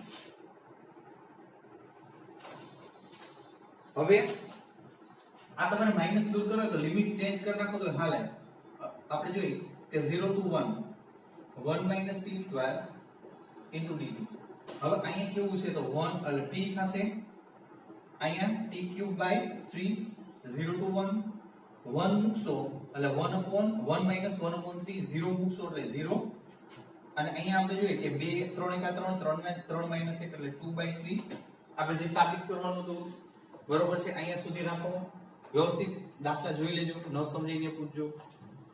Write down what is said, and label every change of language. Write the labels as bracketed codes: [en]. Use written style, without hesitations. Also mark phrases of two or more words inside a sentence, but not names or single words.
[gu] હવે આ તમારે માઈનસ દૂર કરો તો લિમિટ ચેન્જ કરી નાખો તો હાલે આપણે જોઈએ કે [en] 0 to 1 1 minus t square into dt [gu] હવે અહીંયા કેવું છે તો 1 એટલે t થશે અહીંયા [en] t cube by 3 0 to 1 1 [gu] મૂકશો એટલે [en] 1 upon 1 minus 1 upon 3 0 [gu] મૂકશો એટલે 0 અને અહીંયા આપણે જોઈએ કે 2 3 1 [en] 3 3 minus 1 [gu] એટલે 2/3 આપણે જે સાબિત કરવાનું હતું બરોબર છે અહીંયા સુધી રાખો વ્યવસ્થિત દાખલા જોઈ લેજો ન સમજાઈને પૂછજો